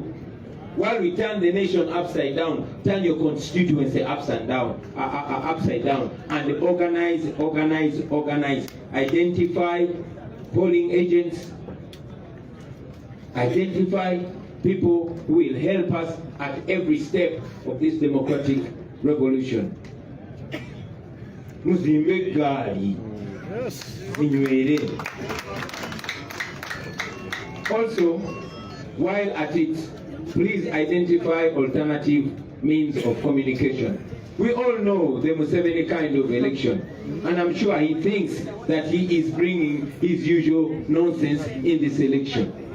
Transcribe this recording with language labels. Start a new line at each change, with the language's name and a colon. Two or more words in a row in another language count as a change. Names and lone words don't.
English: While we turn the nation upside down, turn your constituency upside down, and organize, organize, organize. Identify polling agents, identify people who will help us at every step of this democratic revolution.
Nyankole: Muzimbe gari, inywere.
English: Also, while at it, please identify alternative means of communication. We all know the Museveni kind of election, and I'm sure he thinks that he is bringing his usual nonsense in this election.